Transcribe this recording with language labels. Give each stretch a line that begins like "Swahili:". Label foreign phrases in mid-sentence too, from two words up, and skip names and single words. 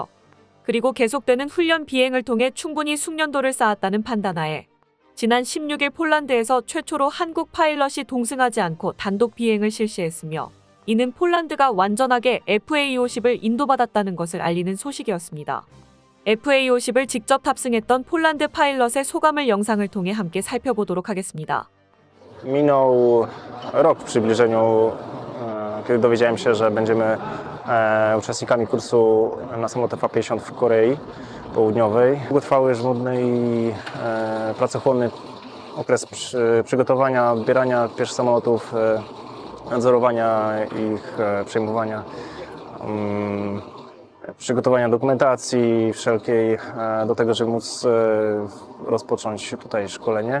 Korean: 그리고 계속되는 훈련 비행을 통해 충분히 숙련도를 쌓았다는 판단하에 지난 16일 폴란드에서 최초로 한국 파일럿이 동승하지 않고 단독 비행을 실시했으며 이는 폴란드가 완전하게 FA-50을 인도받았다는 것을 알리는 소식이었습니다. FA-50을 직접 탑승했던 폴란드 파일럿의 소감을 영상을 통해 함께 살펴보도록 하겠습니다.
Polish: Minął rok w przybliżeniu, kiedy dowiedziałem się, że będziemy uczestnikami kursu na samolot F-50 w Korei Południowej. Długotrwały, żmudny i pracochłonny okres przygotowania, odbierania pierwszych samolotów, nadzorowania ich, przejmowania, przygotowania dokumentacji wszelkiej do tego, żeby móc rozpocząć tutaj szkolenie.